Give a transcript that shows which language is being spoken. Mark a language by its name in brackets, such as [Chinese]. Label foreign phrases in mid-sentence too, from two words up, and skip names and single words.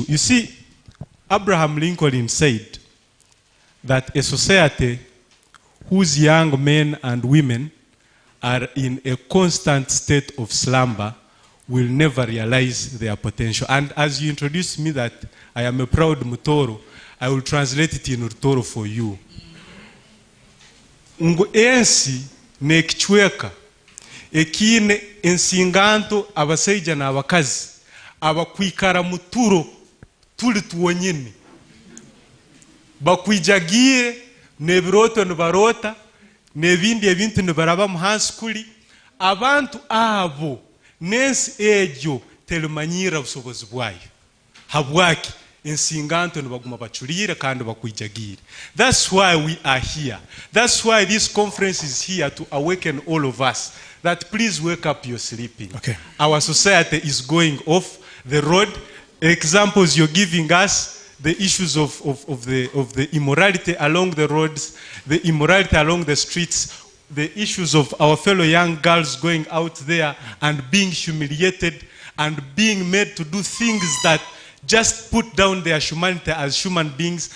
[English] You see, Abraham Lincoln said that a society whose young men and women are in a constant state of slumber will never realize their potential. And as you introduced me that I am a proud Mutoro, I will translate it in Rutoro for you. [Tooro] Ngu ensi nekichweka ekine ensinganto abasaija na abakazi abakwikara muturo tuli tuwonyene bakwijagire nebiroto nibarota nebindi ebintu nibaraba muhansi kuli abantu abo nensi ejo telimanyira busobozi bwayo habwaki ensinganto nibaguma bachulire kandi bakwijagire. [English] That's why we are here. That's why this conference is here to awaken all of us that please wake up, you're sleeping. Okay. Our society is going off the road. Examples you're giving us, the issues of the immorality along the roads, the immorality along the streets, the issues of our fellow young girls going out there and being humiliated and being made to do things that just put down their humanity as human beings.